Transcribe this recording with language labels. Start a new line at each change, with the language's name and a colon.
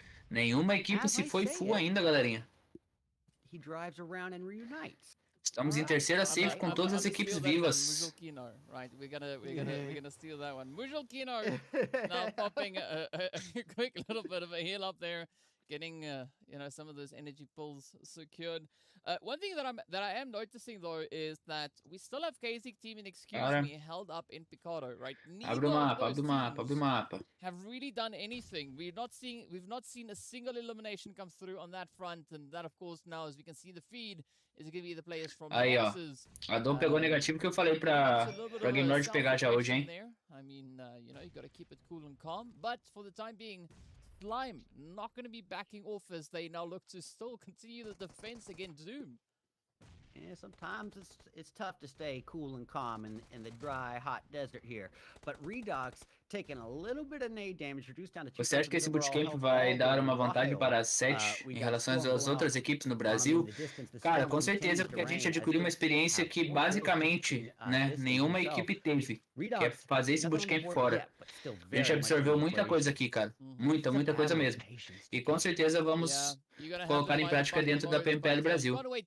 Portuguese: Nenhuma equipe se foi full ainda, galerinha.
English: He drives around and reunites.
Portuguese: Estamos em terceira safe com todas as equipes vivas.
English: Right, we're gonna steal that one. Mujolkino now popping a quick little bit of a heal up there, getting you know, some of those energy pulls secured. One thing that I am noticing though is that we still have KZ team in Excuse Me held up in Picado, right?
Portuguese: Abre o mapa.
English: Have really done anything. We've not seen a single elimination come through on that front, and that of course now, as we can see the feed, is going to be the players from Nexus.
Portuguese: A Dom pegou negativo que eu falei pra Game Lord pegar já hoje, hein?
English: I mean, you know, you got to keep it cool and calm, but for the time being, Slime not going to be backing off as they now look to still continue the defense against Doom. Yeah, sometimes it's tough to stay cool and calm in the dry, hot desert here. But Redox taking a little bit of nade damage, reduced down to 2.
Portuguese: Você acha que esse bootcamp vai dar uma vantagem para a SET em relação às outras equipes no Brasil? Cara, com certeza, porque a gente adquiriu uma experiência que basicamente, né, nenhuma equipe teve, que é fazer esse bootcamp fora. A gente absorveu muita coisa aqui, cara. Muita coisa mesmo. E com certeza vamos colocar em prática dentro da PMPL Brasil.